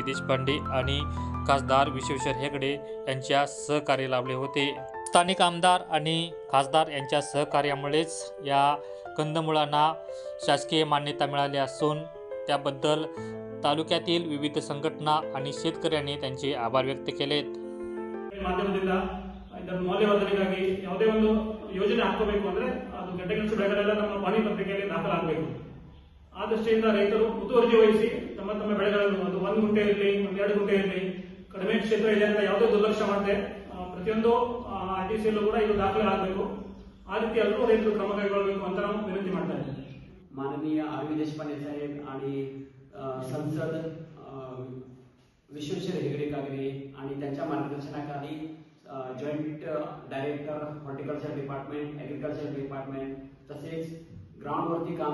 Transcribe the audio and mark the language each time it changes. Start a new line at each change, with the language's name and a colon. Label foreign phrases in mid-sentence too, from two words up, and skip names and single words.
Marathi: देशपांडे आणि खासदार विश्वेश्वर हेगडे यांच्या सहकार्य लाभले होते। स्थानिक आमदार आणि खासदार यांच्या सहकार्यामुळेच या कंदमुळांना शासकीय मान्यता मिळाली असून त्याबद्दल तालुक्यातील विविध संघटना आणि शेतकऱ्यांनी त्यांचे आभार व्यक्त केलेत।
Kannada: ಮಾಧ್ಯಮದಿಂದ ಇದರ ಮೌಲ್ಯವರ್ಧನೆಗಾಗಿ ಯಾವುದೇ ಒಂದು ಯೋಜನೆ ಹಾಕಬೇಕು ಅಂದ್ರೆ ಅದು ಗೆಡ್ಡೆಗೆಣಸು ಬೆಳೆಗಳೆಲ್ಲ ನಮ್ಮ ಪಾಣಿ ಪತ್ರಿಕೆಯಲ್ಲಿ ದಾಖಲಾಗಬೇಕು। ಆ ದೃಷ್ಟಿಯಿಂದ ರೈತರು ಮುತುವರ್ಜಿ ವಹಿಸಿ ತಮ್ಮ ತಮ್ಮ ಬೆಳೆಗಳನ್ನು ಅದು 1 ಗುಂಟೆ ಇರಲಿ 2 ಗುಂಟೆ ಇರಲಿ ಕಡಿಮೆ ಕ್ಷೇತ್ರ ಇದೆ ಅಂತ ಯಾವುದೇ ದುರ್ಲಕ್ಷ್ಯ ಮಾಡದೆ ಪ್ರತಿಯೊಂದು ಆರ್ಟಿಸಿಯಲ್ಲೂ ಕೂಡ ಇದು ದಾಖಲೆ ಆಗಬೇಕು। ಆ ರೀತಿ ಎಲ್ಲರೂ ರೈತರು ಕ್ರಮ ಕೈಗೊಳ್ಳಬೇಕು ಅಂತ ನಾವು ವಿನಂತಿ ಮಾಡ್ತಾ ಇದ್ದೇವೆ।
Marathi: माननीय आर.व्ही. देशपांडे साहेब आणि संसद विश्वेश्वर हेगडे कागरे आणि त्यांच्या मार्गदर्शनाखाली
English: joint director horticulture department, agriculture department
Marathi: तसेच ग्राउंडवरती काम